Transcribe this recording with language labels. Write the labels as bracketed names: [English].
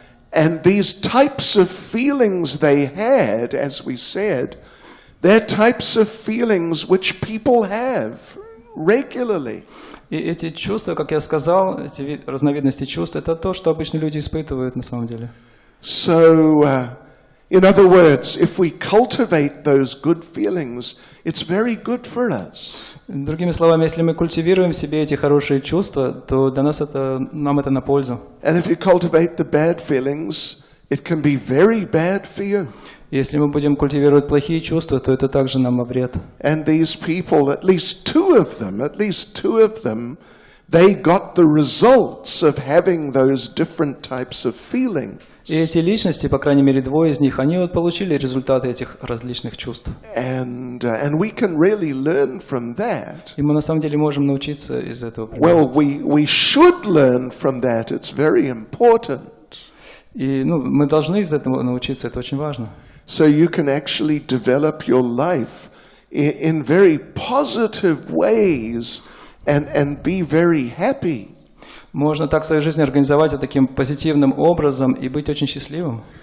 [English] And these types of feelings they had, as we said, they're types of feelings which people have regularly. [Russian] И эти чувства, как я сказал, эти разновидности чувств, это то, что обычно люди испытывают на самом деле. [English] So, in other words, if we cultivate those good feelings, it's very good for us. [Russian] Другими словами, если мы культивируем в себе эти хорошие чувства, то для нас нам это на пользу. [English] And if you cultivate the bad feelings, it can be very bad for you. [Russian] Если мы будем культивировать плохие чувства, то это также нам во вред. [English] And these people, at least two of them, they got the results of having those different types of feelings. [Russian] И эти личности, по крайней мере 2 из них, они вот получили результаты этих различных чувств. [English] And we can really learn from that. [Russian] И мы на самом деле можем научиться из этого. [English] Well, we should learn from that. It's very important. [Russian] И мы должны из этого научиться, это очень важно. [English] So you can actually develop your life in very positive ways and be very happy. [Russian] Можно так свою жизнь организовать таким позитивным образом и быть очень счастливым.